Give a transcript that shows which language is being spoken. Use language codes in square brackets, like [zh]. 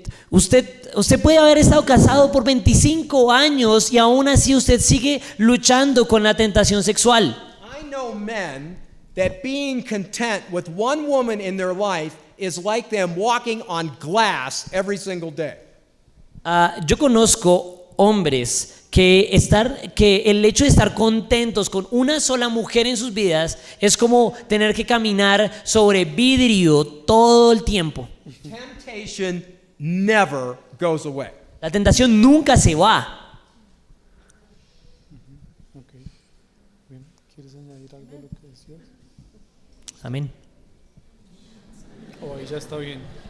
[es] Usted puede haber estado casado por 25 años y aún así usted sigue luchando con la tentación sexual. [en] I know men that being content with one woman in their life is like them walking on glass every single day. [es] Yo conozco hombres que el hecho de estar contentos con una sola mujer en sus vidas es como tener que caminar sobre vidrio todo el tiempo. [en] Temptation never goes away. [es] La tentación nunca se va. Bien. ¿Quieres añadir algo a lo que decías? Amén. O ahí ya está bien.